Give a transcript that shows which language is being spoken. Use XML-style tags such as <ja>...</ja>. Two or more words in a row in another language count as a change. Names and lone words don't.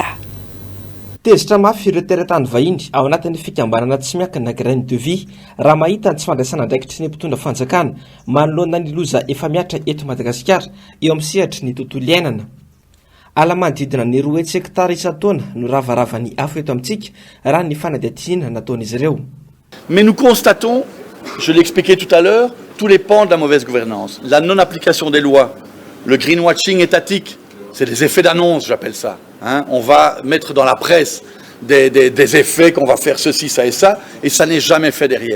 <mg>tezitra mafy ireo teratany vahiny ao anatin'ny fikambanana tsy miankina graine de vie raha mahita ny tsy fandraisana andraikitry ny mpitondra fanjakana manoloana ny loza efa miatra eto Madagasikara eo amin'ny sehatry ny tontolo iainana ala manodidina ny 10 hektara isan-taona no ravaravany afo eto amintsika raha ny fanadiadiana nataon'izy ireo.</mg> <fr>Mais nous constatons, je l'expliquais tout à l'heure, tous les pans de la mauvaise gouvernance, la non-application des lois, le greenwashing étatique, c'est des effets d'annonce, j'appelle ça. Hein, on va mettre dans la presse des effets qu'on va faire ceci, ça et ça n'est jamais fait derrière.</fr>